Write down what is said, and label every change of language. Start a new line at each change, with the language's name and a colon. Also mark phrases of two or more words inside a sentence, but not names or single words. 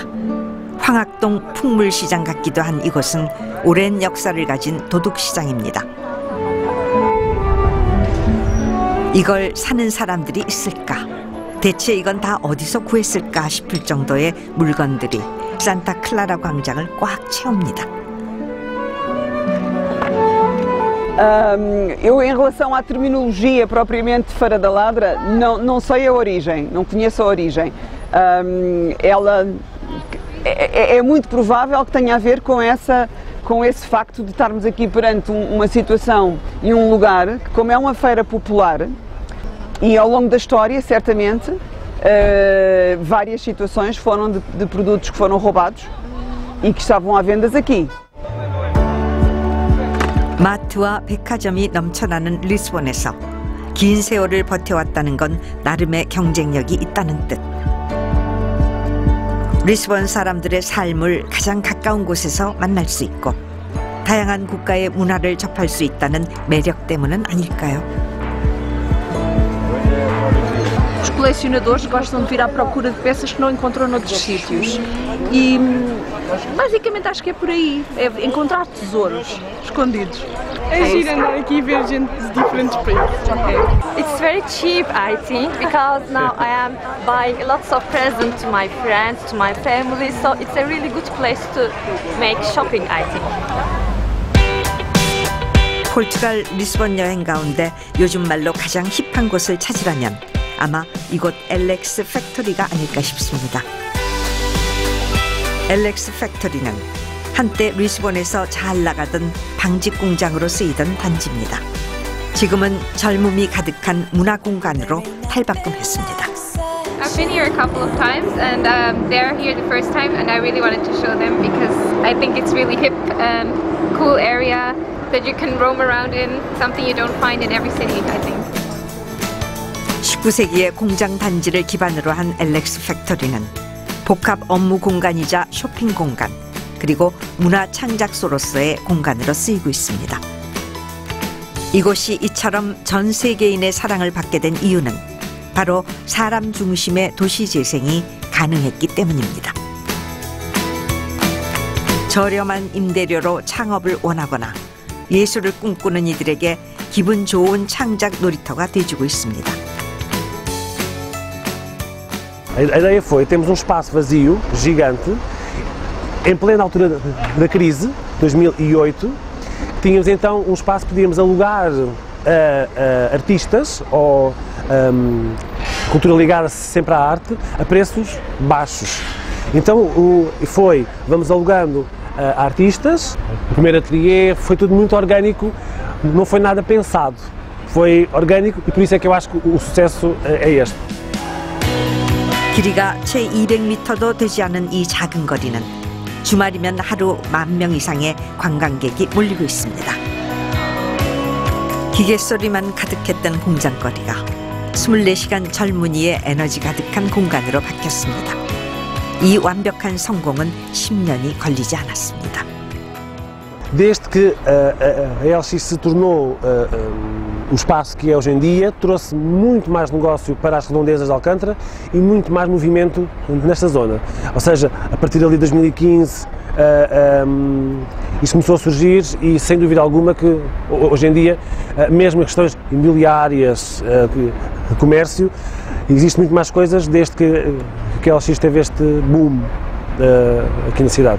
Korean: 황학동 풍물시장 같기도 한 이곳은 오랜 역사를 가진 도둑시장입니다. 이걸 사는 사람들이 있을까? 대체 이건 다 어디서 구했을까 싶을 정도의 물건들이 산타클라라 광장을 꽉 채웁니다.
Portuguese: Eu, em relação à terminologia propriamente Feira da Ladra, não sei a origem, não conheço a origem. Ela é muito provável que tenha a ver com esse facto de estarmos aqui perante uma situação e um lugar que, como é uma feira popular, e ao longo da história, certamente, várias situações foram de produtos que foram roubados e que estavam à venda aqui.
Korean: 마트와 백화점이 넘쳐나는 리스본에서 긴 세월을 버텨왔다는 건 나름의 경쟁력이 있다는 뜻. 리스본 사람들의 삶을 가장 가까운 곳에서 만날 수 있고 다양한 국가의 문화를 접할 수 있다는 매력 때문은 아닐까요?
Portuguese: Os colecionadores gostam de vir à procura de peças que não encontram noutros sítios. E basicamente acho que é por aí, é encontrar tesouros escondidos. É giro andar aqui e ver gente de diferentes países.
English: It's very cheap, I think, because now I am buying lots of presents to my friends, to my family, so it's a really good place to make shopping, I think.
Korean: 포르투갈 리스본 여행 가운데 요즘 말로 가장 힙한 곳을 찾으라면 아마 이곳 엘렉스 팩토리가 아닐까 싶습니다. 엘렉스 팩토리는 한때 리스본에서 잘 나가던 방직 공장으로 쓰이던 단지입니다. 지금은 젊음이 가득한 문화 공간으로 탈바꿈했습니다.
English: I've been here a couple of times and they're here the first time and I really wanted to show them because I think it's really hip and cool area that you can roam around in, something you don't find in every city, I think.
Korean: 19세기의 공장 단지를 기반으로 한 엘렉스 팩토리는 복합 업무 공간이자 쇼핑 공간, 그리고 문화 창작소로서의 공간으로 쓰이고 있습니다. 이곳이 이처럼 전 세계인의 사랑을 받게 된 이유는 바로 사람 중심의 도시 재생이 가능했기 때문입니다. 저렴한 임대료로 창업을 원하거나 예술을 꿈꾸는 이들에게 기분 좋은 창작 놀이터가 돼주고 있습니다.
Portuguese: A ideia foi, temos espaço vazio, gigante, em plena altura da crise, 2008, tínhamos então espaço que podíamos alugar a artistas ou cultura ligada sempre à arte a preços baixos. Então vamos alugando a artistas, o primeiro ateliê foi tudo muito orgânico, não foi nada pensado, foi orgânico e por isso é que eu acho que o sucesso é este.
Korean: 길이가 채 200m도 되지 않은 이 작은 거리는 주말이면 하루 10,000명 이상의 관광객이 몰리고 있습니다. 기계 소리만 가득했던 공장거리가 24시간 젊은이의 에너지 가득한 공간으로 바뀌었습니다. 이 완벽한 성공은 10년이 걸리지 않았습니다.
Portuguese: Desde que a LX se tornou o espaço que é hoje em dia, trouxe muito mais negócio para as redondezas de Alcântara e muito mais movimento nesta zona. Ou seja, a partir ali de 2015 isso começou a surgir e sem dúvida alguma que hoje em dia, mesmo em questões imobiliárias, comércio, existe muito mais coisas desde que a LX teve este boom aqui na cidade.